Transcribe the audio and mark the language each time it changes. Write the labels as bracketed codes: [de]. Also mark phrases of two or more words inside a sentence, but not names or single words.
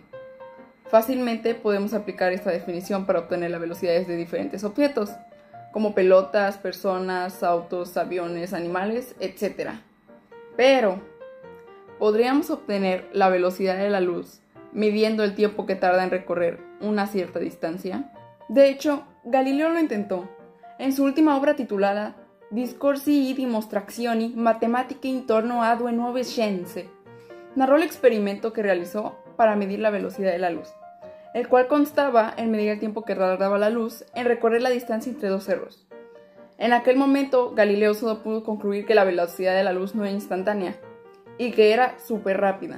[es] Fácilmente podemos aplicar esta definición para obtener las velocidades de diferentes objetos, como pelotas, personas, autos, aviones, animales, etc. Pero, ¿podríamos obtener la velocidad de la luz midiendo el tiempo que tarda en recorrer una cierta distancia? De hecho, Galileo lo intentó. En su última obra titulada Discorsi e dimostrazioni matematiche intorno a due nuove scienze, narró el experimento que realizó para medir la velocidad de la luz, el cual constaba en medir el tiempo que tardaba la luz en recorrer la distancia entre dos cerros. En aquel momento, Galileo solo pudo concluir que la velocidad de la luz no era instantánea y que era súper rápida.